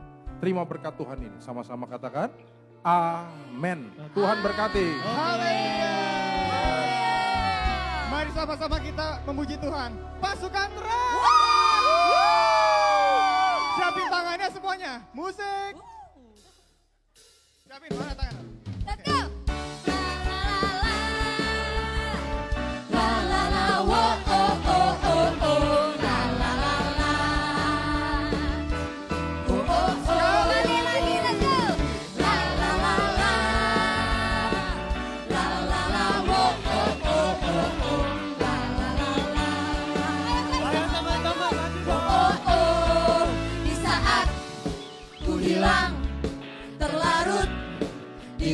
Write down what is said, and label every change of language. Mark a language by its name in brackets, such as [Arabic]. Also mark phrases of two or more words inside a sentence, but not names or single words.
[Indonesian] Terima berkat Tuhan ini, sama-sama katakan amin. Tuhan berkati. Haleluya. Mari sama-sama kita memuji Tuhan. Pasukan rock. Siapin tangannya semuanya. Musik. Siapin mana tangan? [English] Let's go. La la la, wo oh oh oh oh, la la la la. Oh oh oh, [Indonesian] Lagi, [English] let's go. la la la la. La la la, wo oh oh oh oh, la la la la. [Indonesian] Ayo teman-teman. Oh oh, di saat ku hilang terlarut